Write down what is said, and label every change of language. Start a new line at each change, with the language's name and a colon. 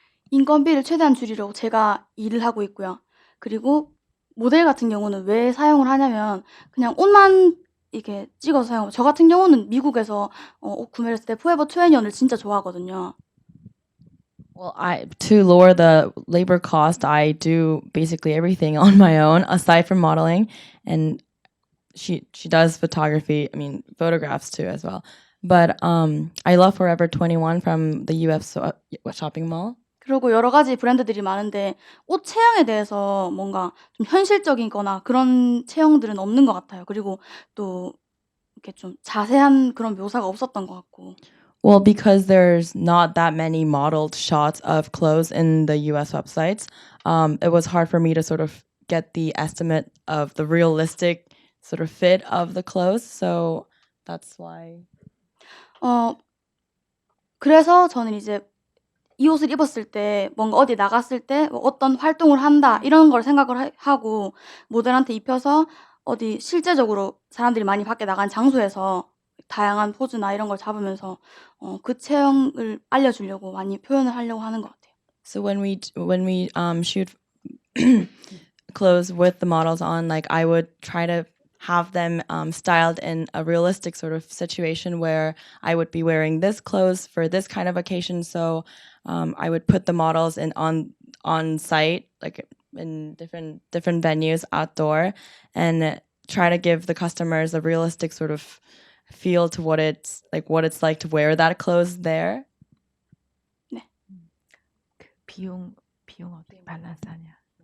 Korean: 인건비를 최대한 줄이려고 제가 일을 하고 있고요. 그리고 모델 같은 경우는 왜 사용을 하냐면 그냥 옷만 이렇게 찍어서 사용하고 저 같은 경우는 미국에서 옷 구매를 했을 때 포에버 21을 진짜 좋아하거든요.
English: Well, to lower the labor cost, I do basically everything on my own aside from modeling, and she does photography. I mean, photographs too as well. But I love Forever 21 from the UF shopping mall.
Korean: 그리고 여러 가지 브랜드들이 많은데 옷 체형에 대해서 뭔가 좀 현실적이거나 그런 체형들은 없는 것 같아요. 그리고 또 이렇게 좀 자세한 그런 묘사가 없었던 것 같고.
English: Well, because there's not that many modeled shots of clothes in the US websites, it was hard for me to sort of get the estimate of the realistic sort of fit of the clothes. So that's why.
Korean: 그래서 저는 이제 이 옷을 입었을 때 뭔가 어디 나갔을 때 뭐 어떤 활동을 한다 이런 걸 생각을 하고 모델한테 입혀서 어디 실제적으로 사람들이 많이 밖에 나간 장소에서 다양한 포즈나 이런 걸 잡으면서 그 체형을 알려주려고 많이 표현을 하려고 하는 것 같아요.
English: So when we shoot clothes with the models on, like I would try to have them styled in a realistic sort of situation where I would be wearing this clothes for this kind of occasion. So I would put the models in on site, like in different venues outdoor, and try to give the customers a realistic sort of feel to what it's like to wear that clothes there.
Korean: 그 비용 어떻게 밸런스하냐?